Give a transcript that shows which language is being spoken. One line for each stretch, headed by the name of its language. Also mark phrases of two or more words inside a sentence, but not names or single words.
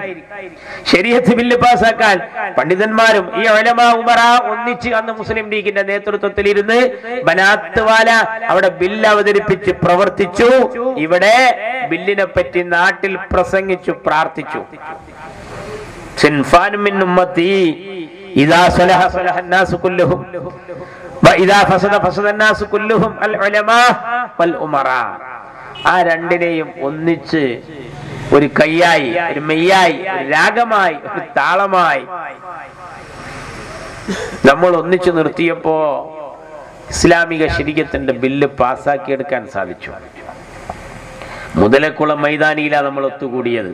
Malayalam: ശരീഅത്ത് ബില്ല് പാസാക്കാൻ പണ്ഡിതന്മാരും ഈ
Arabic: علماء أمراء
Malayalam: ഒന്നിച്ച് അന്ന് മുസ്ലിം ലീഗിന്റെ നേതൃത്വത്തിൽ ഇരുന്ന് ബനാത്ത് വാല അവിടെ ബില്ല് അവതരിപ്പിച്ച് പ്രവർത്തിച്ചു. ഇവിടെ ബില്ലിനെ പറ്റി നാട്ടിൽ പ്രസംഗിച്ചു, പ്രാർത്ഥിച്ചു.
Arabic: صنفان من أمتي إذا صلح صلح الناس كلهم وإذا فسد فسد الناس كلهم العلماء والأمراء.
Malayalam: ആ രണ്ടിനെയും ഒന്നിച്ച് ഒരു കയ്യായി, ഒരു മെയ്യായി, ഒരു രാഗമായി, ഒരു താളമായി നമ്മൾ ഒന്നിച്ചു നിർത്തിയപ്പോ ഇസ്ലാമിക ശരീഅത്തിന്റെ ബില്ല് പാസ്സാക്കിയെടുക്കാൻ സാധിച്ചു. മുതലക്കുളം മൈതാനിയിലാണ് നമ്മൾ ഒത്തുകൂടിയത്.